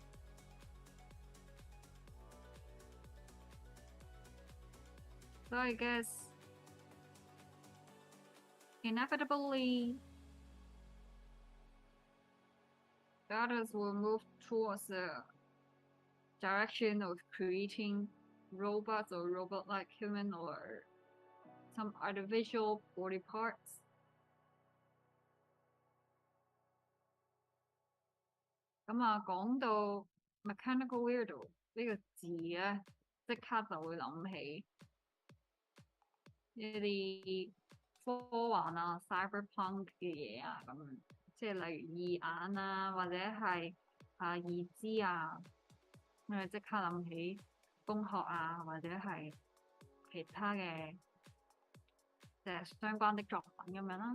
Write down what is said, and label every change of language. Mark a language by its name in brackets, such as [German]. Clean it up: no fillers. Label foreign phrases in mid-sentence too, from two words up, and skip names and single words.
[English] So I guess inevitably the others will move towards the direction of creating robots or robot-like human or some artificial body parts. [Cantonese] 咁啊，講到 [English] mechanical weirdo [Cantonese] 呢個字咧，即刻就會諗起一啲科幻啊、cyberpunk 嘅嘢啊，咁即係例如義眼啊，或者係義肢啊，咁即刻諗起工學啊，或者係其他嘅相關的作品咁樣啦。